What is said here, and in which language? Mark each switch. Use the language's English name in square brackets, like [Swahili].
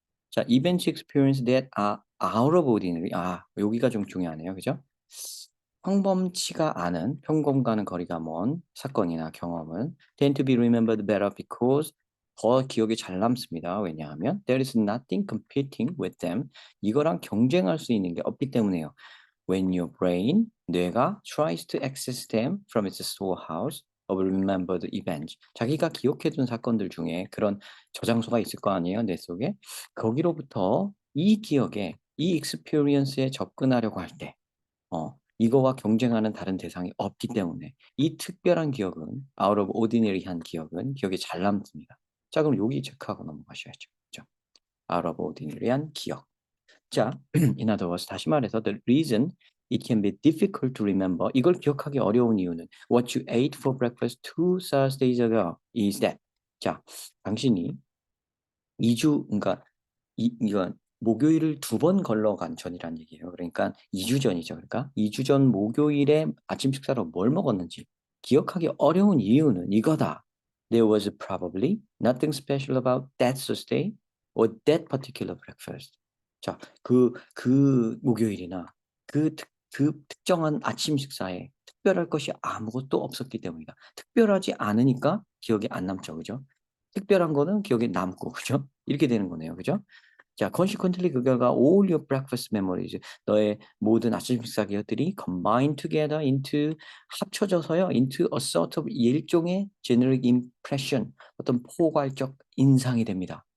[English] 자, events experience that are out of ordinary. [Korean] 여기가 좀 중요하네요. 그죠? 평범치가 않은, 평범과는 거리가 먼 사건이나 경험은 [English] tend to be remembered better because [Korean] 더 기억에 잘 남습니다. 왜냐하면 [English] there is nothing competing with them. [Korean] 이거랑 경쟁할 수 있는 게 없기 때문에요. [English] When your brain, [Korean] 뇌가 [English] tries to access them from its storehouse of remembered events. [Korean] 자기가 기억해둔 사건들 중에 그런 저장소가 있을 거 아니에요, 뇌 속에. 거기로부터 이 기억에, 이 experience에 접근하려고 할 때, 이거와 경쟁하는 다른 대상이 없기 때문에 이 특별한 기억은, out of ordinary한 기억은 기억에 잘 남습니다. 자, 그럼 여기 체크하고 넘어가셔야죠. 그죠? [English] out of ordinary한 기억. 자, in other words, [Korean] 다시 말해서 [English] the reason it can be difficult to remember, [Korean] 이걸 기억하기 어려운 이유는 [English] what you ate for breakfast 2 Thursdays ago is that. [Korean] 자, 당신이 2주, 그러니까 이건 목요일을 2번 걸러간 전이란 얘기예요. 그러니까 2주 전이죠. 그러니까 2주 전 목요일에 아침 식사로 뭘 먹었는지 기억하기 어려운 이유는 이거다. [English] There was probably nothing special about that Thursday or that particular breakfast. [Korean] 자, 그 목요일이나 그 특정한 아침 식사에 특별할 것이 아무것도 없었기 때문이다. 특별하지 않으니까 기억에 안 남죠. 그죠? 특별한 거는 기억에 남고, 그죠? 이렇게 되는 거네요. 그죠? 자, [English] consequently [Korean] 그 결과 [English] all your breakfast memories, [Korean] 너의 모든 아침 식사 기억들이 [English] combine together into, [Korean] 합쳐져서요, [English] into a sort of [Korean] 일종의 [English] generic impression, [Korean] 어떤 포괄적 인상이 됩니다.